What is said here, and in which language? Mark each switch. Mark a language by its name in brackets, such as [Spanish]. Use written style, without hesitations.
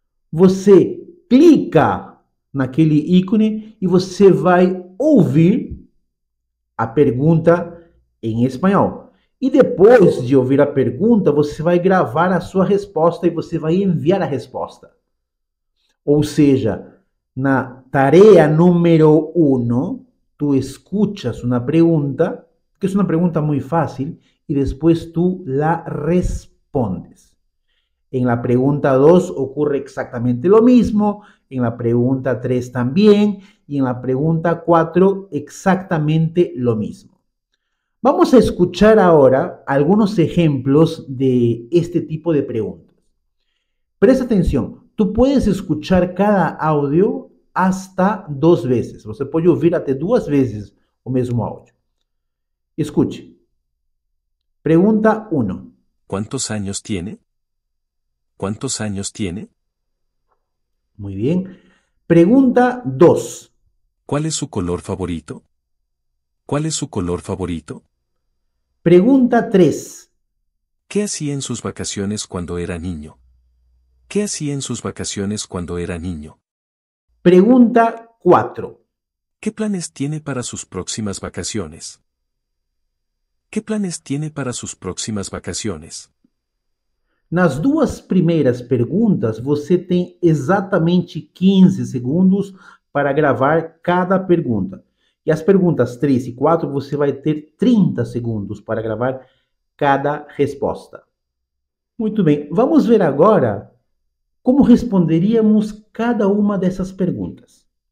[Portuguese] Você clica naquele ícone e você vai ouvir a pergunta em espanhol. E depois de ouvir a pergunta, você vai gravar a sua resposta e você vai enviar a resposta. Ou seja, na tarefa número 1, [Spanish] tú escuchas una pregunta, que es una pregunta muy fácil, y después tú la respondes. En la pregunta 2 ocurre exactamente lo mismo, en la pregunta 3 también, y en la pregunta 4 exactamente lo mismo. Vamos a escuchar ahora algunos ejemplos de este tipo de preguntas. Presta atención, tú puedes escuchar cada audio hasta 2 veces. [Portuguese] Você pode ouvir até 2 vezes o mesmo áudio. Escute. [Spanish] Pregunta 1. ¿Cuántos años tiene? ¿Cuántos años tiene? Muy bien. Pregunta 2. ¿Cuál es su color favorito? ¿Cuál es su color favorito? Pregunta 3. ¿Qué hacía en sus vacaciones cuando era niño? ¿Qué hacía en sus vacaciones cuando era niño? Pregunta 4. ¿Qué planes tiene para sus próximas vacaciones? ¿Qué planes tiene para sus próximas vacaciones? [Portuguese] Nas 2 primeiras perguntas, você tem exatamente 15 segundos para gravar cada pergunta. E as perguntas 3 e 4, você vai ter 30 segundos para gravar cada resposta. Muito bem, vamos ver agora como responderíamos cada uma dessas perguntas.